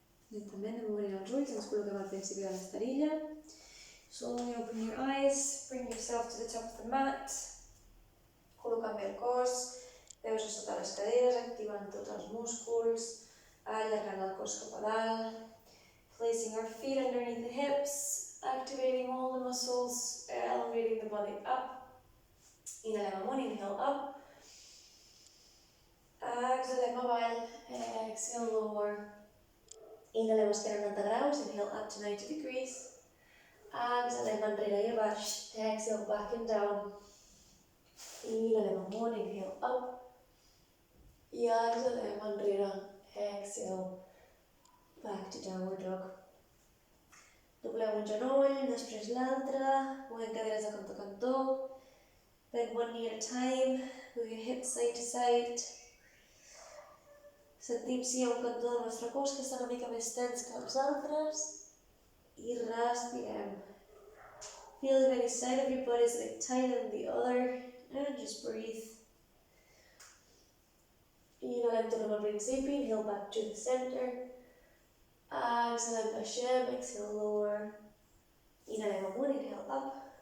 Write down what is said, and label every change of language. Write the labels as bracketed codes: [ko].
[ca] Lentament anem obrint els ulls, ens col·loquem al principi de l'esterilla. [en] Slowly open your eyes, bring yourself to the top of the mat. [ca] Col·locant bé el cos, peus a sota les caderes, activant tots els músculs, allargant el cos cap a dalt. [en] Placing our feet underneath the hips, activating all the muscles, elevating the body up. [ca] Inhalem amunt, [en] inhale up. [ca] Exhalem avall, [en] exhale lower. [ca] Inhalem esquerra 90 graus, [en] inhale up to 90 degrees. [ca] Exhalem enrere i a baix, [en] exhale back and down. [ca] Inhalem amunt, [en] inhale up. [ca] I exhalem enrere, [en] exhale back to downward dog. [ca] Dobleu un genoll, després l'altre, movent caderes de cantó a cantó. [en] Bend one knee at a time, move your hips side to side. [ca] Sentim si hi ha un cantó del nostre cos que està una mica més tens que els altres. I respirem. [en] Feel if any side of your body is a bit tighter than the other. And just breathe. [ca] Inhalem, tornem al principi. [en] Inhale back to the center. [ca] Exhalem, baixem. [en] Exhale, lower. [ca] Inhalem amunt. [en] Inhale up.